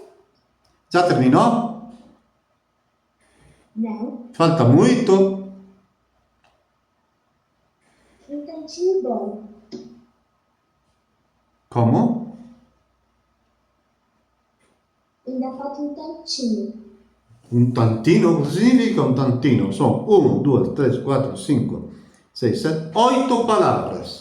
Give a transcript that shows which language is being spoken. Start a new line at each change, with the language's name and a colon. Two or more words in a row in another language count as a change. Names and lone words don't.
Portuguese: Já terminou? Não. Falta muito? Um tantinho bom. Como? Ainda falta um tantinho.
Italian: Un tantino? Cosa significa un tantino? Sono 1, 2, 3, 4, 5, 6, 7, 8 palavras.